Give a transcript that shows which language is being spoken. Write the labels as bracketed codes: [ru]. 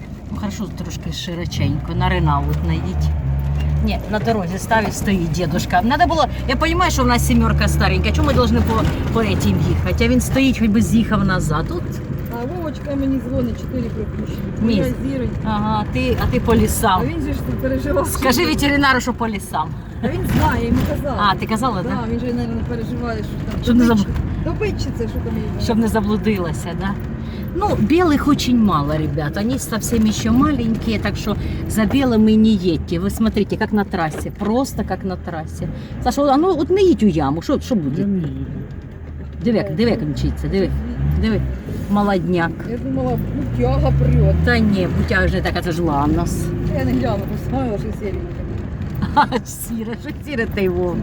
[uk] Ну, хорошо, трошки широченько, на Ренаут наїдь. Ні, на дорозі ставить, стоїть дедушка. Надо було, я розумію, що в нас сімерка старенька, чому ми повинні по этим їхати? А він стоїть, хоч би з'їхав назад. Тут. А Вовочка мені дзвонить, 4 пропущені. Міс. Моя зіронька. Ага, а ти по лісам. А він же ж тут переживав. Скажи ветеринару, що по лісам. А він знає, йому казала. А, ти казала, так? Да, він же, мабуть, переживає, що там. Щоб не Допитчиця, що там є. Щоб не заблудилася, да? [ru] Ну, белых очень мало, ребят. Они совсем еще маленькие, так что за белыми не едьте. Вы смотрите, как на трассе, просто как на трассе. [uk] Саша, а ну от не їдь у яму, що буде? Диви, як мчиться, диви. Молодняк. Я думала, бутяга прет. Та ні, бутяга ж не така, це ж ланос. Я не гляну, поставила, що сіренька. А, сіре ти вовк.